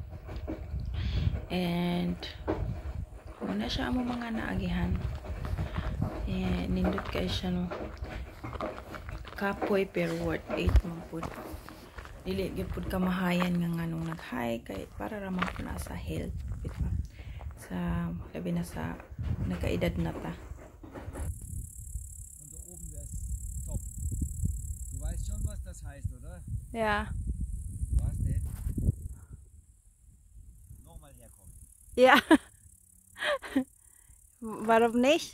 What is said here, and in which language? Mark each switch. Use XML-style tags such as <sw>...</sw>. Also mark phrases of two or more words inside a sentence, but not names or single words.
<ceb>And una siya ang mga naagihan nindot kay siya no kapoy pero worth 8 man pud dili gyud pud kamahayan nga nganong nag-hike kay para ra man na sa health diba? Sa labi na sa nagkaedad na ta.</ceb> <de>Und da oben der ist top. Du weißt schon, was das heißt, oder? Ja. Was denn? Nochmal herkommen. Ja. Warum nicht?</de>